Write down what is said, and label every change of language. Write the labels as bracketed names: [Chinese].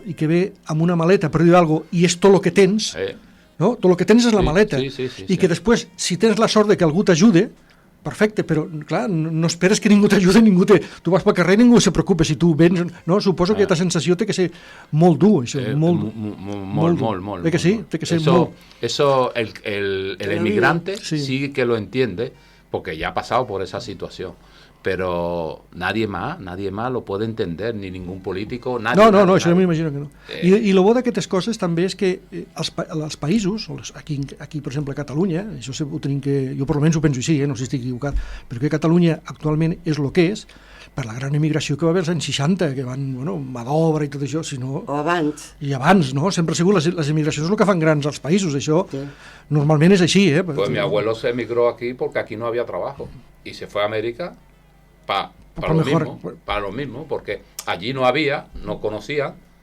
[Catalan] I que ve amb una maleta per dir alguna cosa i és tot el que tens, no? Tot el que tens és la maleta. I que després, si tens la sort de que algú t'ajude, perfecte, però clar, no esperes que ningú t'ajude, tu vas pel carrer i ningú se preocupa si tu vens, no? Suposo que aquesta sensació té que ser molt dur, això, molt. Té que ser molt. [Spanish] Eso el emigrante sí que lo entiende, porque ya ha pasado por esa situación. Pero nadie más lo puede entender, ni ningún político, nadie. [Catalan] No, això jo m'imagino que no. I el bo d'aquestes coses també és que els països, aquí per exemple a Catalunya, això ho tenim que, jo per almenys ho penso així, no sé si estic equivocat, però que Catalunya actualment és el que és, per la gran emigració que va haver als anys 60, que van, mà d'obra i tot això, sinó... O abans. I abans, no? Sempre ha sigut les emigracions el que fan grans als països, això normalment és així, [Spanish] Pues mi abuelo se emigró aquí porque aquí no había trabajo, y se fue a América para lo mismo, porque allí no había, no conocían,